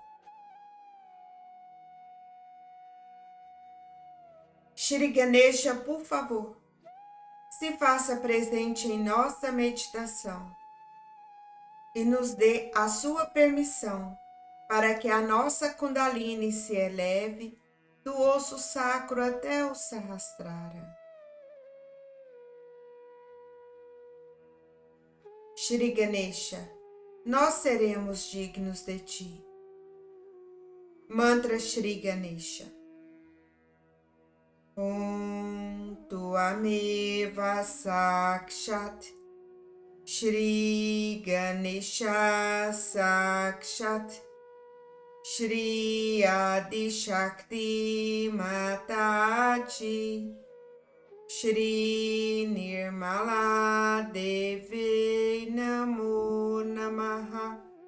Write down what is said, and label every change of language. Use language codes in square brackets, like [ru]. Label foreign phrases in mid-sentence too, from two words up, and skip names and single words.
[pt] Shri Ganesha, por favor, se faça presente em nossa meditação e nos dê a sua permissão para que a nossa Kundalini se eleve do osso sacro até o Sahasrara. Shri Ganesha, nós seremos dignos de ti. Mantra Shri Ganesha. [sa] ॐ त्वमेव साक्षात् श्री गणेश साक्षात् श्री आदि शक्ति माताजी श्री निर्मला देवी नमो नमः.